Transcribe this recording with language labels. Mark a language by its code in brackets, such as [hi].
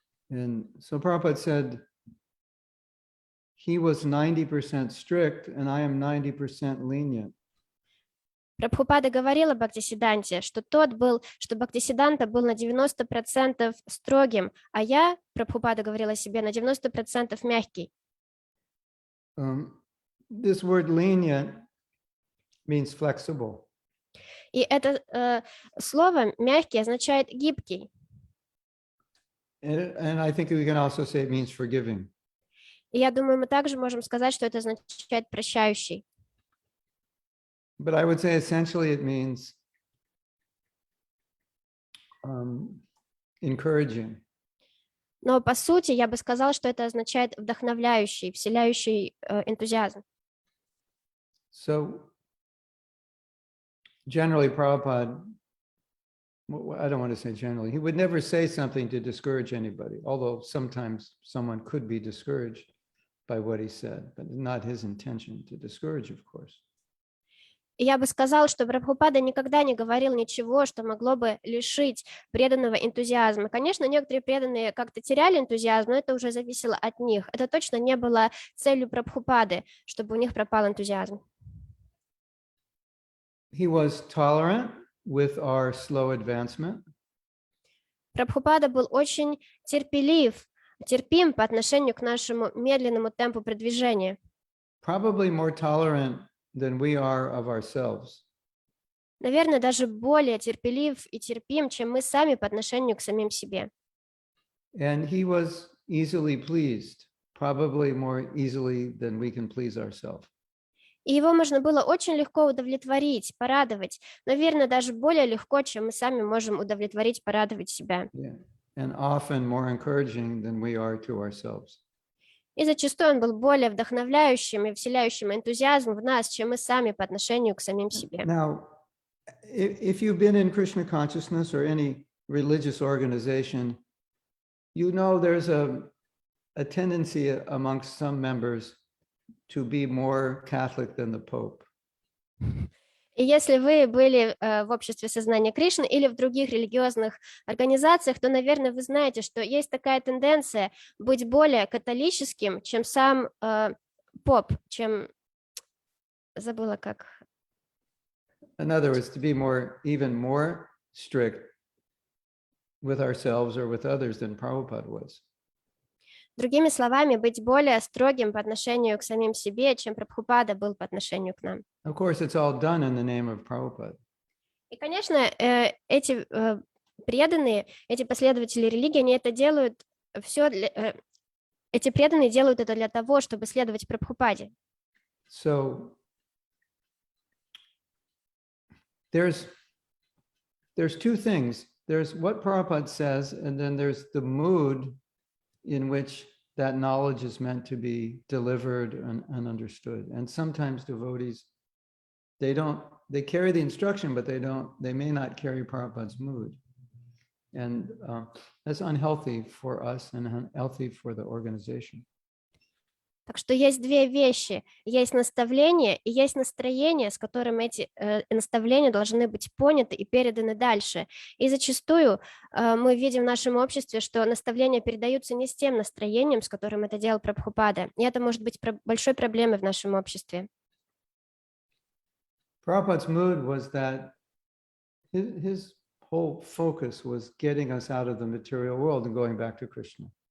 [en] And so Prabhupada said, he was 90% strict and I am 90% lenient. [ru] Прабхупада говорила Бхактисиддханте, что Бхактисиддханта был на 90% строгим, а я, Прабхупада говорила себе, на 90% мягкий. [en] This word lenient means flexible. [ru] И это слово «мягкий» означает «гибкий». [en] And I think we can also say it means forgiving. [ru] И я думаю, мы также можем сказать, что это означает «прощающий». [en] But I would say essentially it means encouraging. [ru] Но по сути я бы сказала, что это означает вдохновляющий, вселяющий энтузиазм. [en] So generally Prabhupada, I don't want to say generally, he would never say something to discourage anybody, although sometimes someone could be discouraged by what he said, but not his intention to discourage, of course. [ru] И я бы сказала, что Прабхупада никогда не говорил ничего, что могло бы лишить преданного энтузиазма. Конечно, некоторые преданные как-то теряли энтузиазм, но это уже зависело от них. Это точно не было целью Прабхупады, чтобы у них пропал энтузиазм. [en] He was tolerant with our slow advancement. [ru] Прабхупада был очень терпим по отношению к нашему медленному темпу продвижения. [en] Probably more tolerant than we are of ourselves. [ru] наверное, даже более терпелив и терпим, чем мы сами по отношению к самим себе. [en] And he was easily pleased, probably more easily than we can please ourselves. [ru] И его можно было очень легко удовлетворить, порадовать, наверное, даже более легко, чем мы сами можем удовлетворить, порадовать себя. [en] Yeah. And often more encouraging than we are to ourselves. [ru] И зачастую он был более вдохновляющим и вселяющим энтузиазм в нас, чем мы сами по отношению к самим себе. [en] Now, if you've been in Krishna consciousness or any religious organization, you know there's a tendency amongst some members to be more Catholic than the Pope. [ru] И если вы были в обществе сознания Кришны или в других религиозных организациях, то, наверное, вы знаете, что есть такая тенденция быть более католическим, чем сам поп, чем... Забыла как... [en] In other words, to be even more strict with ourselves or with others than Prabhupada was. [ru] Другими словами, быть более строгим по отношению к самим себе, чем Прабхупада был по отношению к нам. [en] Of course, it's all done in the name of Prabhupada. [ru] И, конечно, эти преданные, эти последователи религии, они это делают все эти преданные делают это для того, чтобы следовать Прабхупаде. [en] So there's two things. There's what Prabhupada says, and then there's the mood in which that knowledge is meant to be delivered and understood. And sometimes devotees, they carry the instruction, but they may not carry Prabhupada's mood. And that's unhealthy for us and unhealthy for the organization. [ru] Так что есть две вещи. Есть наставление и есть настроение, с которым эти наставления должны быть поняты и переданы дальше. И зачастую мы видим в нашем обществе, что наставления передаются не с тем настроением, с которым это делал Прабхупада. И это может быть большой проблемой в нашем обществе. [en] Prabhupada's mood was that his whole focus was getting us out of the material world and going back to Krishna.